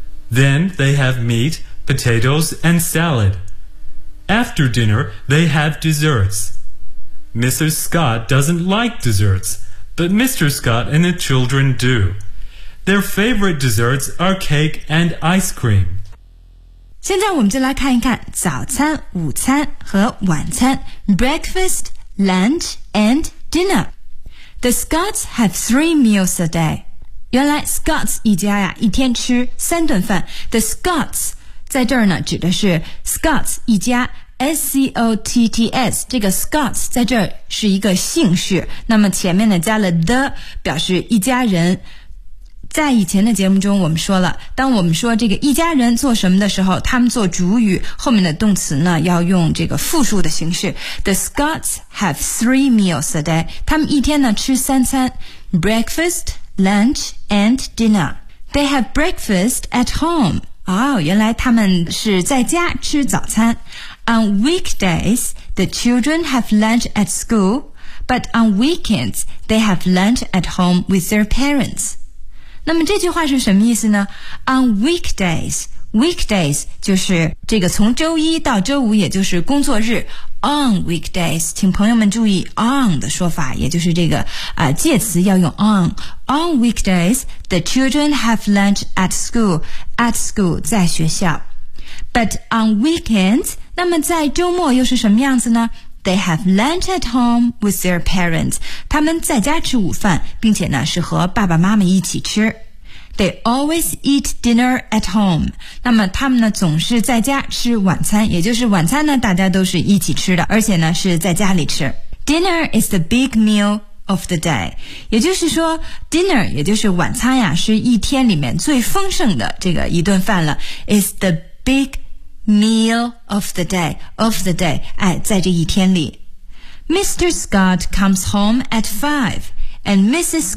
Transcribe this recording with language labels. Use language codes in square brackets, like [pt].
[en] Then they have meat, potatoes, and salad. After dinner, they have desserts. Mrs. Scott doesn't like desserts, but Mr. Scott and the children do. Their favorite desserts are cake and ice cream. [zh] 现在我们就来看一看早餐、午餐和晚餐。 [en] Breakfast, lunch, and dinner. The Scots have three meals a day. [zh] 原来 Scots 一家呀，一天吃三顿饭。 [en] The Scots... [zh] 在这儿呢指的是 Scots 一家 S-C-O-T-T-S 这个 Scots 在这儿是一个姓氏，那么前面呢加了 the 表示一家人。在以前的节目中我们说了，当我们说这个一家人做什么的时候，他们做主语，后面的动词呢要用这个复数的形式。 [en] The Scots have three meals a day， [zh] 他们一天呢吃三餐， [en] Breakfast, lunch and dinner. They have breakfast at homeyou like [zh] Taman Shi Zai Jia Chu Zao Tan. [en] On weekdays, the children have lunch at school, but on weekends, they have lunch at home with their parents. [zh] 那么这句话是什么意思呢？ [en] On weekdays, weekdays [zh] 就是这个从周一到周五，也就是工作日。 [en] On weekdays, [zh] 请朋友们注意 on 的说法，也就是这个介词要用 on. [en] On weekdays, the children have lunch at school. At school, [zh] 在学校。 [en] But on weekends, [zh] 那么在周末又是什么样子呢？ [en] They have lunch at home with their parents. [zh] 他们在家吃午饭，并且呢是和爸爸妈妈一起吃。 [en] They always eat dinner at home. [zh] 那么他们呢总是在家吃晚餐，也就是晚餐呢大家都是一起吃的，而且呢是在家里吃。 [en] Dinner is the big meal of the day. [zh] 也就是说 dinner 也就是晚餐呀，是一天里面最丰盛的这个一顿饭了。 [en] Is the big meal of the day. Of the day. [zh] 在这一天里。 [en] Mr. Scott comes home at 5 and Mrs.